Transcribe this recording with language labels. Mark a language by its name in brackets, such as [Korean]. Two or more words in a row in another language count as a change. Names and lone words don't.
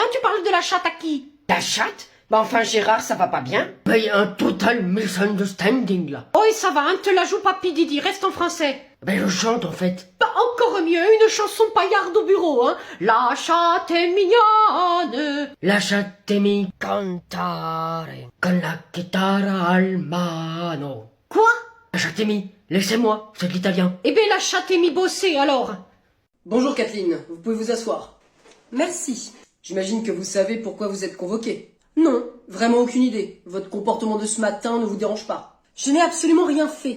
[French] Tu parles de la chatte à qui? La chatte? Bah enfin, Gérard, ça va pas bien? Ben, y a un [English] total misunderstanding, [French] là. Oh, et ça va, hein? Te la joue pas, Didi, reste en français. Ben, je chante, en fait. Bah, encore mieux, une chanson paillarde au bureau, hein. La chatte est mignonne. [Italian] Lasciatemi cantare con la chitarra al mano. [French] Quoi? Lasciatemi, laissez-moi, c'est de l'italien. Eh ben lasciatemi bosser alors. Bonjour Kathleen, vous pouvez vous asseoir. Merci. J'imagine que vous savez pourquoi vous êtes convoquée. Non, vraiment aucune idée. Votre comportement de ce matin ne vous dérange pas. Je n'ai absolument rien fait.